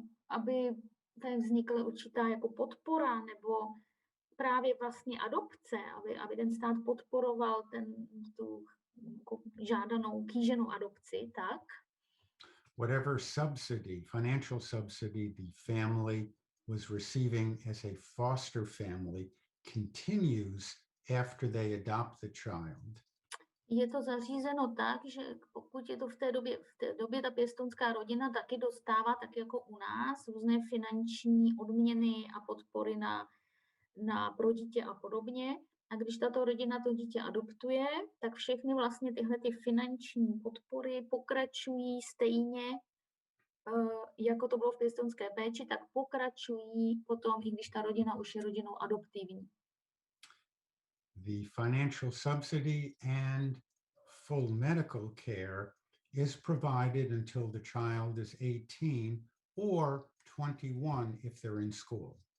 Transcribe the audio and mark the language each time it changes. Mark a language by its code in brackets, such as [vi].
[cs] aby tady vznikla určitá jako podpora nebo právě vlastně adopce, aby ten stát podporoval tu jako žádanou kýženou adopci, tak [en] whatever financial subsidy the family was receiving as a foster family continues after they adopt the child. [cs] Je to zařízeno tak, že pokud je to v té době ta pěstounská rodina taky dostává, tak jako u nás, různé finanční odměny a podpory pro dítě a podobně. A když tato rodina to dítě adoptuje, tak všechny vlastně tyhle ty finanční podpory pokračují stejně, jako to bylo v pěstounské péči, tak pokračují potom, i když ta rodina už je rodinou adoptivní. [en] The financial subsidy and full medical care is provided until the child is 18 or 21 if they're in school.